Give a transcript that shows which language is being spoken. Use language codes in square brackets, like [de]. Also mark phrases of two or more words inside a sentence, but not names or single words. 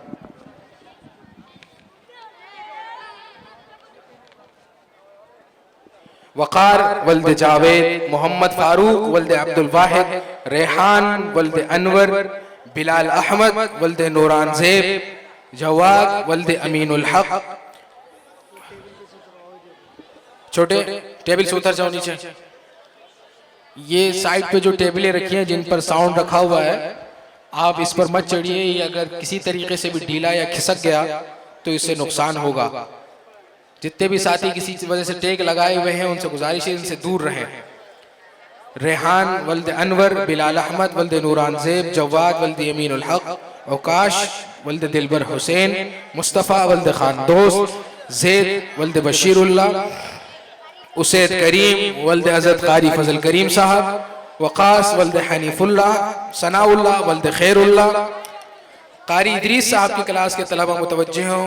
[ur] وقار ولد جاوید، محمد فاروق ولد عبد الواحد، ریحان ولد انور، بلال احمد ولد نوران زیب، جواد ولد امین الحق. چھوٹے ٹیبل سے اتر جاؤ نیچے. یہ سائیڈ پہ جو ٹیبلیں رکھی ہیں جن پر ساؤنڈ رکھا ہوا ہے، آپ اس پر مت چڑھیے. یہ اگر کسی طریقے سے بھی ڈھیلا یا کھسک گیا تو اس سے نقصان ہوگا. جتنے بھی ساتھی کسی وجہ سے ٹیک لگائے ہوئے ہیں ان سے گزارش ہے ان سے دور رہیں. ریحان ولد انور، بلال احمد ولد نوران زیب، جواد ولد امین الحق، عکاشہ ولد دلبر حسین، مصطفیٰ ولد خان دوست، زید ولد بشیراللہ، اسید کریم ولد ازد قاری فضل کریم صاحب، وقاص ولد حنیف‌اللہ، ثناءاللہ ولد خیراللہ، قاری ادریس صاحب کی کلاس کے طلبہ متوجہ ہوں.